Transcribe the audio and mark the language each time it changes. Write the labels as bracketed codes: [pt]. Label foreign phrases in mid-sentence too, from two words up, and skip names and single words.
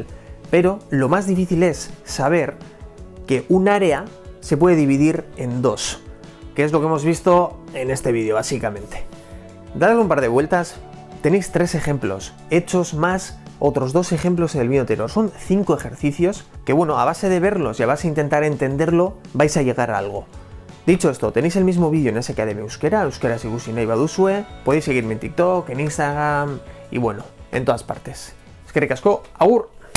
[es] Pero lo más difícil es saber que un área se puede dividir en dos, que es lo que hemos visto en este vídeo básicamente. Dadle un par de vueltas, tenéis 3 ejemplos hechos más otros 2 ejemplos en el vídeo anterior. Son 5 ejercicios que, bueno, a base de verlos y a base de intentar entenderlo vais a llegar a algo. Dicho esto, tenéis el mismo vídeo en Academia Euskera, [eu] Euskaraz ikusi nahi baduzue, [es] podéis seguirme en TikTok, en Instagram y bueno, en todas partes. [eu] Eskerrik asko, agur!